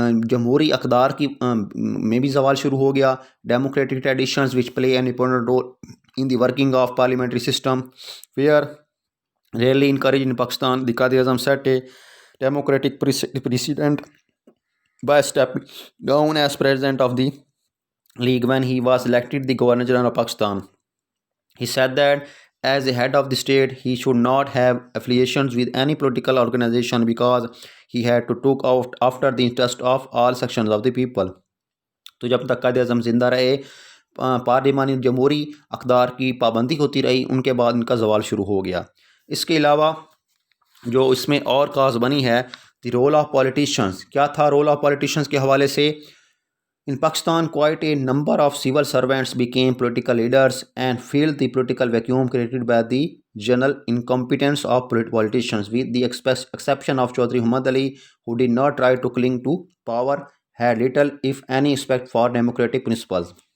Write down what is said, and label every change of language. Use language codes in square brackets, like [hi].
[ur] جمہوری اقدار کی میں بھی زوال شروع ہو گیا۔ [en] Democratic traditions which play an important role in the working of parliamentary system were rarely encourage in Pakistan. The Quaid Azam set a democratic precedent by stepping down as president of the league when he was elected the governor general of Pakistan. He said that as the head of the state he should not have affiliations with any political organization because he had to look out after the interest of all sections of the people. [ur] تو جب تک قائد اعظم زندہ رہے پارلیمانی جمہوری اقدار کی پابندی ہوتی رہی، ان کے بعد ان کا زوال شروع ہو گیا۔ اس کے علاوہ جو اس میں اور کاز بنی ہے، [en] the role of politicians, [ur] کیا تھا رول آف پولیٹیشنز کے حوالے سے؟ [en] In Pakistan quite a number of civil servants became political leaders and fill the political vacuum created by the general incompetence of politicians with the exception of Chaudhry Muhammad Ali who did not try to cling to power had little if any respect for democratic principles.